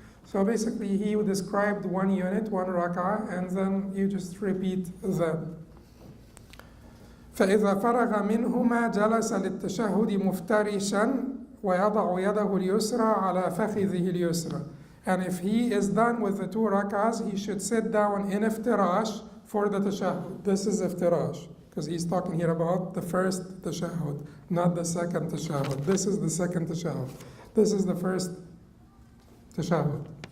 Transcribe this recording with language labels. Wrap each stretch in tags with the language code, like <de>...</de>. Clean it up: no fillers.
<en>So basically he described one unit, one rak'ah, and then you just repeat them.</en> <ar>فإذا فرغ منهما جلس للتشهد مفترشا ويضع يده اليسرى على فخذه اليسرى.</ar> <en>And if he is done with the 2 rak'ahs, he should sit down in iftirash for the tashahhud. This is iftirash, because he's talking here about the first tashahhud, not the second tashahhud. This is the second tashahhud. This is the first tashahhud.</en>